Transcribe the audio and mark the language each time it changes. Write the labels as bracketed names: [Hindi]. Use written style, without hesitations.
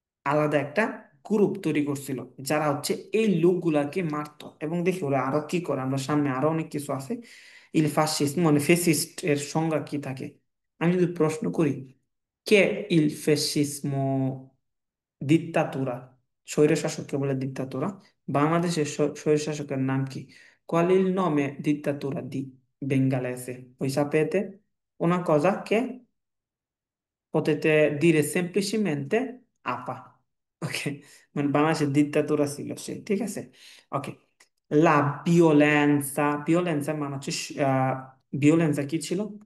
[Bangla] আলাদা একটা গ্রুপ তৈরি করছিল, যারা হচ্ছে এই লোকগুলাকে মারতো। এবং দেখি ওরা আরো কি করে, আমরা সামনে আরো অনেক কিছু আছে। ইল ফাসিস্ট মানে ফেসিস্ট এর সংজ্ঞা কি থাকে? আমি যদি প্রশ্ন করি, কে ইল ফেসিসমো, দিত্তাতুরা, স্বৈরশাসককে বলে দিত্তাতুরা। বাংলাদেশের স্বৈরশাসকের নাম কি? [Italian] qual è il nome dittatura di bengalese? Voi sapete una cosa che potete dire semplicemente APA. [Bangla] Ok, মানে বাংলাদেশের দিক্তাতুরা ছিল সে, ঠিক আছে। ওকে। লা violenza, violenza মানে হচ্ছে violenza কি ছিল?